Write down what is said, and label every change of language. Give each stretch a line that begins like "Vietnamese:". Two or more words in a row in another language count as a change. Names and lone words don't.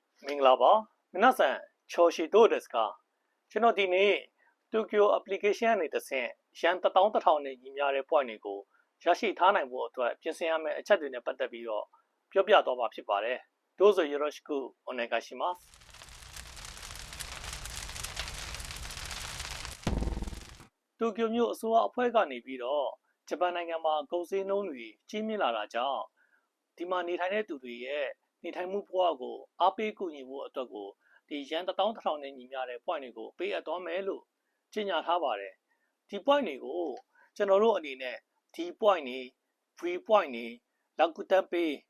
Burmese: င်္ဂလာပါ
Japanese: 皆さん調子どうですか
Burmese: ကျွန်တော်ဒီနေ့ Tokyo application ကနေတစ်ဆင့်ရန်11000နဲ့ညီမျှတဲ့ point တွေကိုရရှိထားနိုင်ဖို့အတွက်ပြင်ဆင်ရမယ့်အချက်တွေနဲ့ပတ်သက်ပြီးတော့ပြောပြသွားမှာဖြစ်ပါတယ်
Japanese: どうぞよろしくお願いします
Burmese: တိုကျိုမြို့အစိုးရအဖွဲ့ကနေပြီးတော့ဂျပန်နိုင်ငံမှာကုန်စည်နှုန်းတွေကြီးမြင့်လာတာကြောင့်ဒီမှာနေထိုင်တဲ့သူတွေရဲ့နေထိုင်မှုဘဝကိုအားပေးကူညီဖို့အတွက်ကိုဒီရန်11000နဲ့ညီမျှတဲ့ point တွေကိုပေးအပ်သွားမယ်လို့ကြေညာထားပါတယ်ဒီ point တွေကိုကျွန်တော်တို့အနေနဲ့ဒီ point တွေ
English: free point
Burmese: တွေ Rakuten Pay